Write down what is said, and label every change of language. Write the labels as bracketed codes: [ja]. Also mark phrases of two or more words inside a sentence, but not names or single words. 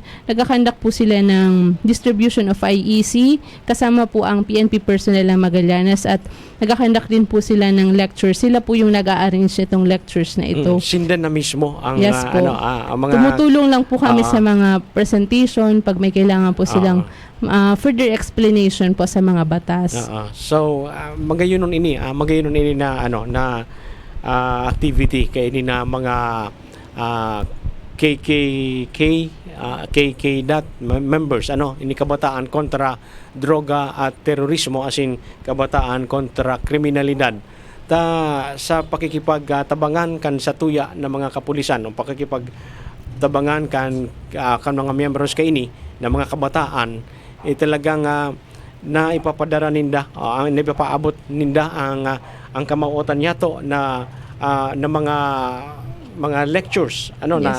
[tl] Nagkakandak po sila ng [en] distribution of IEC, [tl] kasama po ang PNP personnel ng Magallanes at nagkakandak din po sila ng lectures. Sila po yung nag-a-arrange itong lectures na ito. [bik] Sindan na mismo ang [tl] Yes po. ang mga Tumutulong lang po kami sa mga presentation pag may kailangan po silang further explanation po sa mga batas. [bik] So magayon ini na na activity kay ini na mga KK members ini kabataan kontra droga at terorismo asin kabataan kontra kriminalidad sa pakikipagtabangan kan sa tuya ng mga kapulisan o pakikipagtabangan kan mga members kay ini na mga kabataan talagang na ipapadara ninda ang ipapaabot ninda ang kamauotan yato na mga lectures na